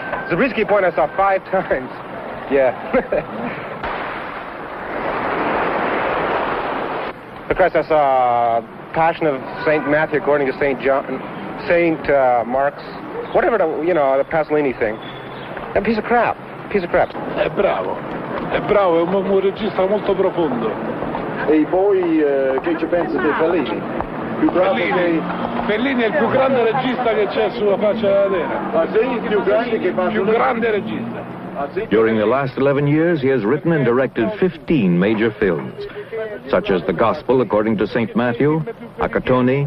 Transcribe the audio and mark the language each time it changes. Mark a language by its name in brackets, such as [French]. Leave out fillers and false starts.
[English] Zabriskie Point I saw 5 times. Yeah. Because I saw Passion of St. Matthew according to St. John, St. Mark's, whatever the Pasolini thing. A piece of crap. Piece of crap. [Italian] È bravo, è un regista molto profondo. E poi che ci pensi di Fellini? Più bravo Fellini è il più grande regista che c'è sulla faccia della terra. Ma sei più grande che Pasolini? Più grande regista. [English] During the last 11 years, he has written and directed 15 major films, such as The Gospel According to St. Matthew, Acatoni,